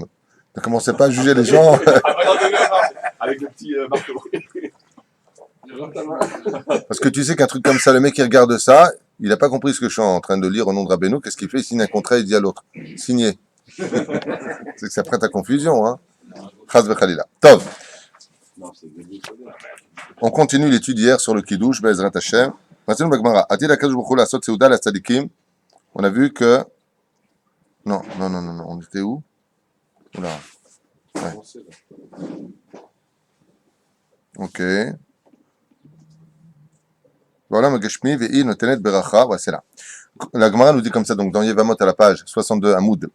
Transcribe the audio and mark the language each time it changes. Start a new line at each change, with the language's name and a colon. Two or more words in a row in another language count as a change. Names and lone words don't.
French: Ne commencez pas à juger les gens. Avec le petit marteau. Parce que tu sais qu'un truc comme ça, le mec qui regarde ça, il n'a pas compris ce que je suis en train de lire au nom de Rabbeinu. Qu'est-ce qu'il fait? Il signe un contrat, il dit à l'autre. Signé. C'est que ça prête à confusion, hein.
Hebrew: חס וחלילה. טוב.
French: On continue l'étude hier sur le Kiddush,
Hebrew: בעזרת השם.
French: Maintenant, Bagmara.
Hebrew: עתיד הקדוש ברוך הוא לעשות סעודה לצדיקים.
French: On a vu que... Non. On était où? Oula. Ouais. Ok. Voilà, Magashmi, Ve'i, Notenet, Beracha. Ouais, c'est là. La Gemara nous dit comme ça, donc dans Yevamot à la page 62, Amoud.